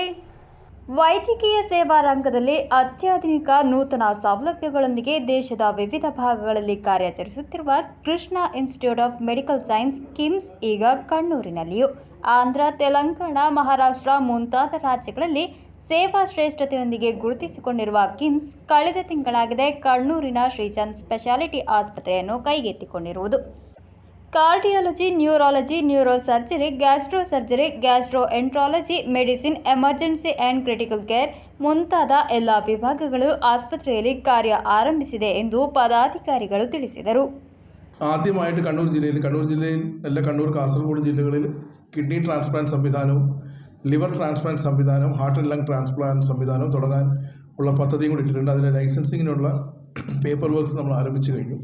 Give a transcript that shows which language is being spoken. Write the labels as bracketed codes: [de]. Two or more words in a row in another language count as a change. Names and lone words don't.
[kn] ವೈದ್ಯಕೀಯ ಸೇವಾ ರಂಗದಲ್ಲಿ ಅತ್ಯಾಧುನಿಕ ನೂತನ ಸೌಲಭ್ಯಗಳೊಂದಿಗೆ ದೇಶದ ವಿವಿಧ ಭಾಗಗಳಲ್ಲಿ ಕಾರ್ಯಾಚರಿಸುತ್ತಿರುವ ಕೃಷ್ಣ ಇನ್ಸ್ಟಿಟ್ಯೂಟ್ ಆಫ್ ಮೆಡಿಕಲ್ ಸೈನ್ಸ್ ಕಿಮ್ಸ್ ಈಗ ಕಣ್ಣೂರಿನಲ್ಲಿಯೂ ಆಂಧ್ರ, ತೆಲಂಗಾಣ, ಮಹಾರಾಷ್ಟ್ರ ಮುಂತಾದ ರಾಜ್ಯಗಳಲ್ಲಿ ಸೇವಾ ಶ್ರೇಷ್ಠತೆಯೊಂದಿಗೆ ಗುರುತಿಸಿಕೊಂಡಿರುವ ಕಿಮ್ಸ್ ಕಳೆದ ತಿಂಗಳಾಗಿದೆ ಕಣ್ಣೂರಿನ ಶ್ರೀಚಂದ್ ಸ್ಪೆಷಾಲಿಟಿ ಆಸ್ಪತ್ರೆಯನ್ನು ಕೈಗೆತ್ತಿಕೊಂಡಿರುವುದು. [en] Cardiology, Neurology, Neurosurgery, Gastro Surgery, Gastro Entrology, Medicine, Emergency and Critical Care [kn] ಮುಂತಾದ ಎಲ್ಲ ವಿಭಾಗಗಳು ಆಸ್ಪತ್ರೆಯಲ್ಲಿ ಕಾರ್ಯ ಆರಂಭಿಸಿದೆ ಎಂದು പദാധികാരികൾ ತಿಳಿಸಿದರು. [ml] ആദ്യമായിട്ട് കണ്ണൂർ ജില്ലയിൽ അല്ല കണ്ണൂർ കാസർഗോഡ് ജില്ലകളിൽ [en] kidney transplant [ml] സംവിധാനവും [en] liver transplant [ml] സംവിധാനവും [en] heart and lung transplant [ml] സംവിധാനവും തുടങ്ങാൻ ഉള്ള പദ്ധതിയും കൂടി ഇട്ടിട്ടുണ്ട്. അതിൻ്റെ ലൈസൻസിങ്ങിനുള്ള [en] paper works [ml] നമ്മൾ ആരംഭിച്ചു കഴിഞ്ഞു.